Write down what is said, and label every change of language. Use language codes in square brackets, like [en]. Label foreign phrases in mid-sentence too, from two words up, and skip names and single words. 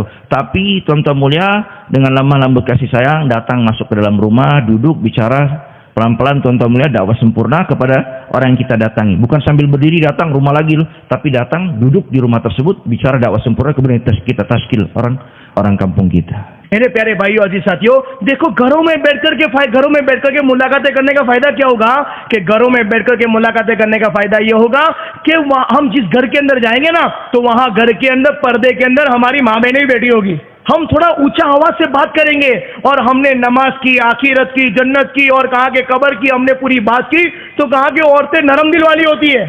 [id] Tapi tuan-tuan mulia, dengan lemah lembut kasih sayang, datang masuk ke dalam rumah, duduk bicara pelan-pelan, tuan-tuan mulia, dakwah sempurna kepada orang yang kita datangi. Bukan sambil berdiri datang rumah lagi loh, tapi datang duduk di rumah tersebut bicara dakwah sempurna, kemudian kita taskil orang kampung kita. [hi] मेरे प्यारे भाइयों अजीज साथियों, देखो घरों में बैठकर के मुलाकातें करने का फायदा क्या होगा कि घरों में बैठकर के मुलाकातें करने का फायदा ये होगा कि हम जिस घर के अंदर जाएंगे ना, तो वहां घर के अंदर पर्दे के अंदर हमारी माँ बहनें भी बैठी होगी। हम थोड़ा ऊंचा आवाज से बात करेंगे और हमने नमाज की, आखिरत की, जन्नत की और कहा के कब्र की हमने पूरी बात की, तो कहा कि औरतें नरम दिल वाली होती है।